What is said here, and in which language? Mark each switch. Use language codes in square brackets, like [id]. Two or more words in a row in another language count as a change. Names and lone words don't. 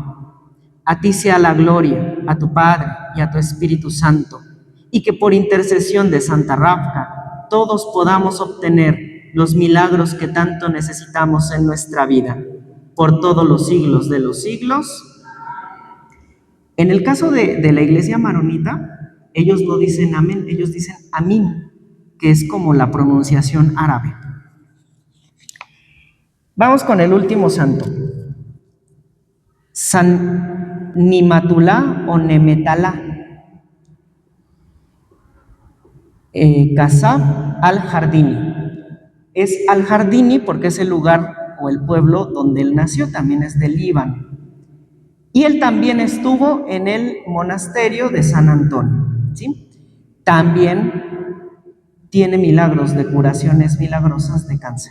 [es] A ti sea la gloria, a tu Padre y a tu Espíritu Santo, y que por intercesión de Santa Rafca todos podamos obtener los milagros que tanto necesitamos en nuestra vida, por todos los siglos de los siglos. En el caso de la iglesia maronita, ellos no dicen amén, ellos dicen amín, que es como la pronunciación árabe. Vamos con el último santo. San Nimatulá o Nemetalá, Kasab al-Jardini. Es al-Jardini porque es el lugar o el pueblo donde él nació, también es del Líbano. Y él también estuvo en el monasterio de San Antonio, ¿sí? También tiene milagros de curaciones milagrosas de cáncer.